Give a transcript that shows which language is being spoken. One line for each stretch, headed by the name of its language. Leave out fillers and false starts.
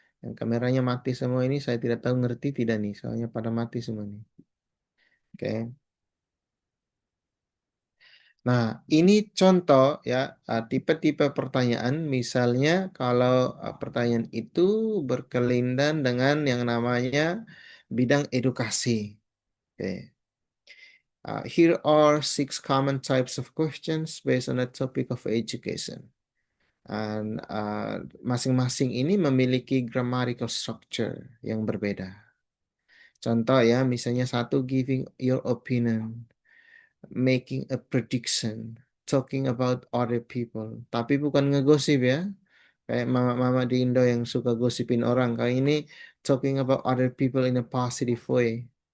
Indonesian: Yang kameranya mati semua ini saya tidak tahu ngerti tidak nih, soalnya pada mati semua nih. Oke. Nah, ini contoh ya tipe-tipe pertanyaan. Misalnya kalau pertanyaan itu berkelindan dengan yang namanya bidang edukasi. Oke.
English: Here are 6 common types of questions based on the topic of education.
Indonesian: Dan masing-masing ini memiliki
English: grammatical structure
Indonesian: yang berbeda. Contoh ya, misalnya satu,
English: giving your opinion, making a prediction, talking about other people.
Indonesian: Tapi bukan ngegosip ya, kayak mama-mama di Indo yang suka gosipin orang. Kali ini
English: talking about other people in a positive way.